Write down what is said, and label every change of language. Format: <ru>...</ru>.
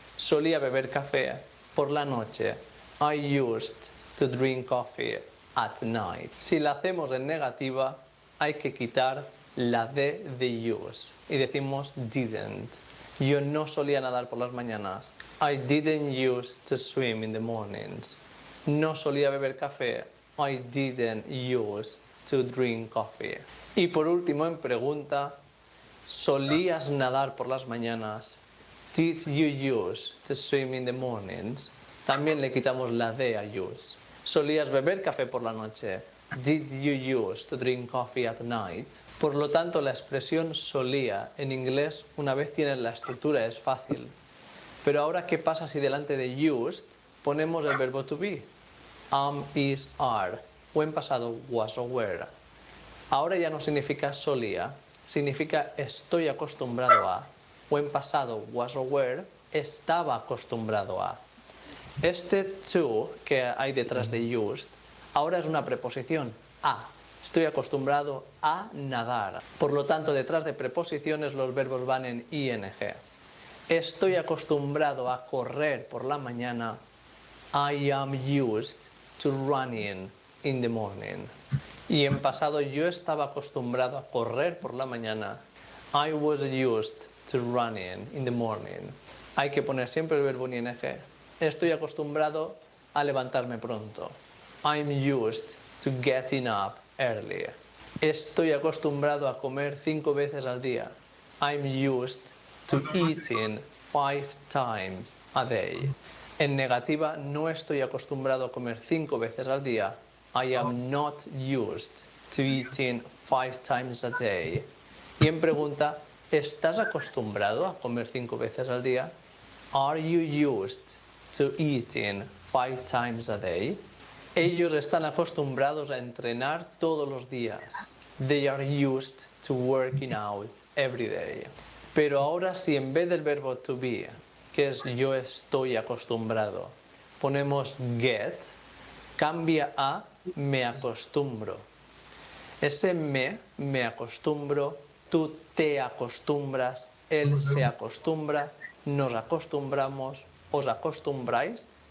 <es>Solía beber café por la noche,</es> <en>I used to drink coffee at night.</en> <es>Si la hacemos en negativa, hay que quitar la D de use y decimos didn't. Yo no solía nadar por las mañanas.</es> <en>I didn't used to swim in the mornings.</en> <es>No solía beber café.</es> <en>I didn't used to drink coffee.</en> <es>Y por último, en pregunta, ¿solías nadar por las mañanas?</es> <en>Did you use to swim in the mornings?</en> <es>También le quitamos la D a use. ¿Solías beber café por la noche?</es> <en>Did you use to drink coffee at night?</en> <es>Por lo tanto, la expresión solía en inglés, una vez tienes la estructura, es fácil. Pero ahora, ¿qué pasa si delante de used ponemos el verbo to be? Am, is, are. O en pasado, was o were. Ahora ya no significa solía, significa estoy acostumbrado a. O en pasado, was o were, estaba acostumbrado a. Este to que hay detrás de used, ahora es una preposición, a. Estoy acostumbrado a nadar. Por lo tanto, detrás de preposiciones los verbos van en ing. Estoy acostumbrado a correr por la mañana.</es> <en>I am used to running in the morning.</en> <es>Y en pasado yo estaba acostumbrado a correr por la mañana.</es> <en>I was used to running in the morning.</en> <es>Hay que poner siempre el verbo en ing. Estoy acostumbrado a levantarme pronto.</es> <en>I'm used to getting up early.</en> <es>Estoy acostumbrado a comer 5 veces al día.</es> <en>I'm used to eating 5 times a day.</en> <es>En negativa, no estoy acostumbrado a comer 5 veces al día.</es> <en>I am not used to eating 5 times a day.</en> <es>Y en pregunta, ¿estás acostumbrado a comer 5 veces al día?</es> <en>Are you used to eating 5 times a day?</en> <es>Ellos están acostumbrados a entrenar todos los días.</es> <en>They are used to working out every day.</en> <es>Pero ahora, si en vez del verbo to be, que es yo estoy acostumbrado, ponemos get, cambia a me acostumbro. Ese me acostumbro, tú te acostumbras, él se acostumbra, nos acostumbramos, os acostumbráis.</es>